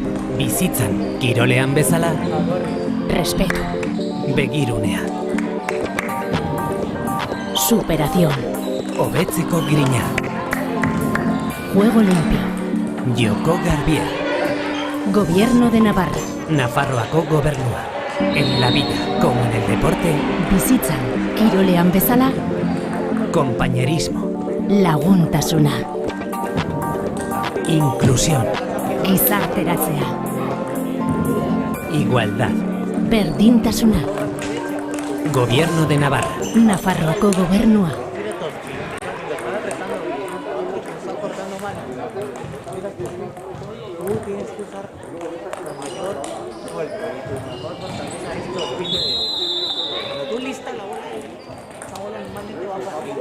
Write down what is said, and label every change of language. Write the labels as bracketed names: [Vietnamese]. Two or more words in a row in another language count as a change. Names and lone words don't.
[Basque] bizitzan kirolean bezala, [Spanish] respeto, [Basque] begirunea, [Spanish] superación, [Basque] hobetzeko grina, [Spanish] juego limpio, [Basque] joko garbia, [Spanish] gobierno de Navarra, [Basque] Nafarroako gobernua. [Spanish] En la vida, como en el deporte, [Basque] bizitzan kirolean bezala, [Spanish] compañerismo, [Basque] laguntasuna, [Spanish] inclusión, [Basque] gizarteratzea, [Spanish] igualdad, [Basque] berdintasuna, [Spanish] gobierno de Navarra. [Basque] Nafarroako gobernua. [Spanish] Tú tienes que usar la mayor golpe y tu mejor fortaleza es tu oficio de cuando tú listas la bola, esa bola normalmente va para arriba.